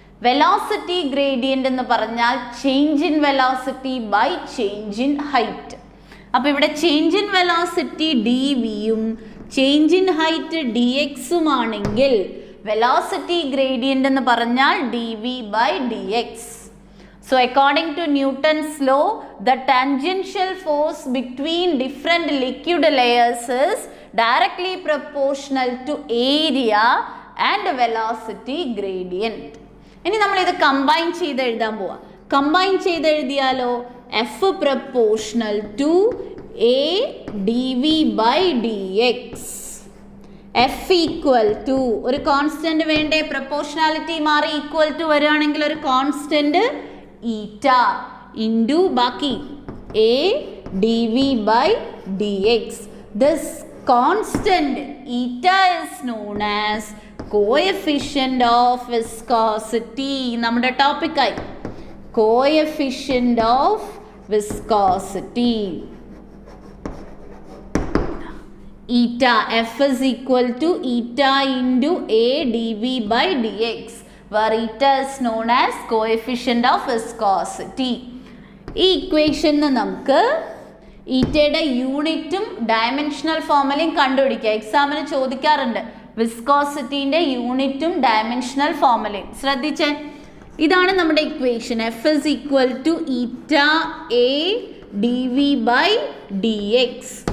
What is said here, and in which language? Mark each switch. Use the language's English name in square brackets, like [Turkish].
[Malayalam] Velocity gradient എന്ന് പറഞ്ഞാൽ change in velocity by change in height. അപ്പോൾ ഇവിടെ ചേഞ്ച് ഇൻ വെലോസിറ്റി ഡി വിയും change in height D എക്സുമാണെങ്കിൽ velocity gradient എന്ന് പറഞ്ഞാൽ D V by D X. [English] So according to Newton's law, the tangential force between different liquid layers is directly proportional to area and velocity gradient. [Malayalam] ഇനി നമ്മൾ ഇത് combine ചെയ്ത് എഴുതാൻ പോവാ. Combine ചെയ്ത് എഴുതിയാലോ [English] F proportional to A D V by D X. [Malayalam] F equal to ഒരു constant വേണ്ടേ, proportionality മാറി ഈക്വൽ ടു വരികയാണെങ്കിൽ ഒരു കോൺസ്റ്റന്റ് ഈറ്റ ഇൻറ്റു ബാക്കി A D V by D X. [English] This constant eta is known as coefficient of viscosity. [Malayalam] നമ്മുടെ ടോപ്പിക്കായി coefficient of viscosity. [English] Eta F is equal to eta into A dV by dx, where eta is known as coefficient of viscosity. [Malayalam] ഈ ഇക്വേഷന് നമുക്ക് ഈറ്റയുടെ യൂണിറ്റും dimensional ഫോർമുലയും കണ്ടുപിടിക്കുക. എക്സാമിന് ചോദിക്കാറുണ്ട് വിസ്കോസിറ്റിന്റെ യൂണിറ്റും dimensional ഫോർമുലയും. ശ്രദ്ധിച്ചേ, ഇതാണ് നമ്മുടെ equation. [English] F is equal to eta A D V by D X.